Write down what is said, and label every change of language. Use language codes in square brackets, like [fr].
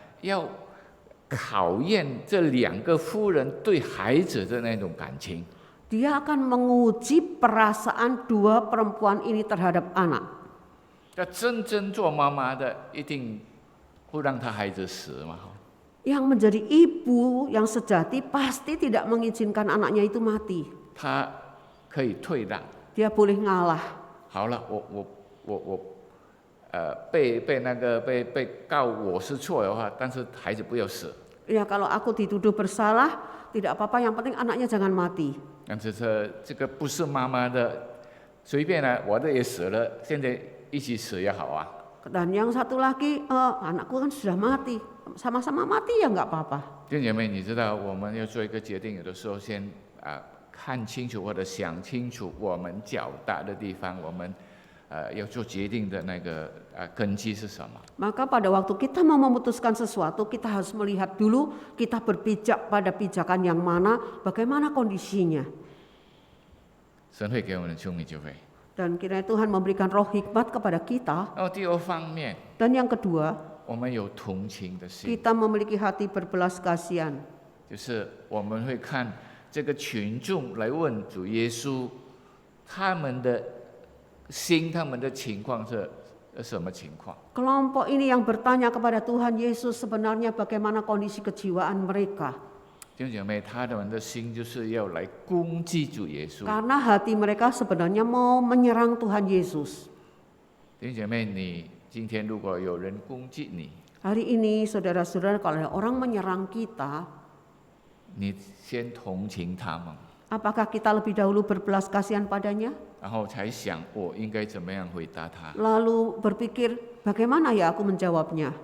[zh] 要考验这2个夫人对孩子的那种感情。 [id] Dia akan menguji perasaan dua perempuan ini terhadap anak. [zh] 要真正做妈妈的，一定不让他孩子死嘛。 [id] Yang menjadi ibu yang sejati pasti tidak mengizinkan anaknya itu mati. [zh] 他可以退让。 [id] Dia boleh ngalah. [zh] 好了，我被告我是错的话，但是孩子不要死。 [id] Ya kalau aku dituduh bersalah, tidak apa-apa, yang penting anaknya jangan mati. [zh] 但是这个不是妈妈的，随便了，我的也死了，现在一起死也好啊。 [id] Dan yang satu lagi, anakku kan sudah mati, sama-sama mati ya nggak apa-apa. [zh] 弟兄姐妹，你知道我们要做一个决定，有的时候先看清楚或者想清楚我们较大的地方，我们要做决定的那个根基是什么。 [id] Maka pada waktu kita mau memutuskan sesuatu, kita harus melihat dulu kita berpijak pada pijakan yang mana, bagaimana kondisinya. [zh] 神会给我们的聪明智慧。 [id] Dan kiranya Tuhan memberikan roh hikmat kepada kita. [zh] 然后第二方面， [id] Dan yang kedua, [zh] 我们有同情的心， [id] kita memiliki hati berbelas kasihan. [zh] 就是我们会看这个群众来问主耶稣，他们的心、他们的情况是什么情况？ [id] Kelompok ini yang bertanya kepada Tuhan Yesus sebenarnya bagaimana kondisi kejiwaan mereka. [zh] 弟兄姐妹，他们的心就是要来攻击主耶稣。 [id] Karena hati mereka sebenarnya mau menyerang Tuhan Yesus. [zh] 弟兄姐妹，你今天如果有人攻击你， [id] Hari ini saudara-saudara, kalau ada orang menyerang kita, [zh] 你先同情他们， [id] Apakah kita lebih dahulu berbelas kasihan padanya, [zh] 然后才想我应该怎么样回答他。 [id] lalu berpikir bagaimana ya aku menjawabnya?